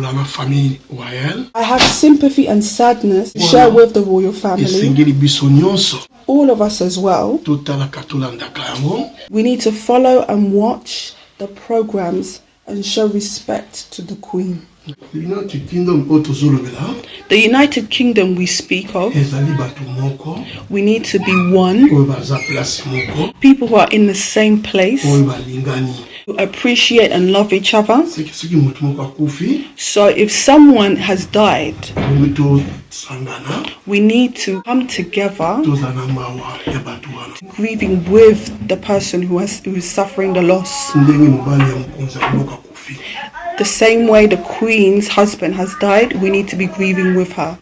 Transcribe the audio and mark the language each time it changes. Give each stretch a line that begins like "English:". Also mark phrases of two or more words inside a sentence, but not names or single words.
English: I have sympathy and sadness to share with the royal family. All of us as well. We need to follow and watch the programs and show respect to the Queen.
Lingala: United Kingdom otozolobela
English: The United Kingdom we speak of,
Lingala: ezali bato moko
English: we need to be one,
Lingala: oyo baza place moko
English: people who are in the same place,
Lingala: oyo balingani.
English: who appreciate and love each other.
Lingala: Soki moto moko akufi
English: So if someone has died,
Lingala: oyo tosangana
English: we need to come together,
Lingala: tozala na mawa ya bato wana
English: grieving with the person who is suffering the loss.
Lingala: ndenge mobali ya mokonzi ya mboka akufi.
English: The same way the Queen's husband has died, we need to be grieving with her.